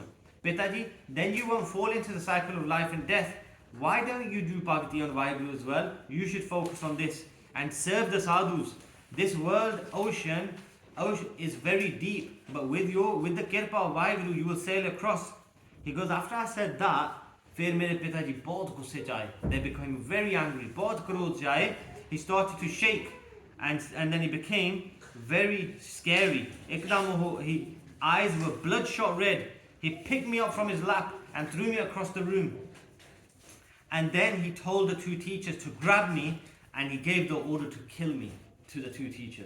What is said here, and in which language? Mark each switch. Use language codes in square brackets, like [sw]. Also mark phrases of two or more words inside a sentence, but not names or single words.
[en] Pitaji, then you won't fall into the cycle of life and death. Why don't you do bhakti on Vaheguru as well? You should focus on this and serve the sadhus. This world ocean is very deep, but with the kirpa of Vaheguru you will sail across. He goes, after I said that, [pa] ਫਿਰ ਮੇਰੇ ਪਿਤਾਜੀ ਬਹੁਤ ਗੁੱਸੇ 'ਚ ਆਏ. [en] They became very angry. [pa] ਬਹੁਤ ਕ੍ਰੋਧ 'ਚ ਆਏ. [en] He started to shake. and then he became very scary. Ekdam his eyes were bloodshot red. He picked me up from his lap and threw me across the room. And then he told the two teachers to grab me, and he gave the order to kill me to the two teachers.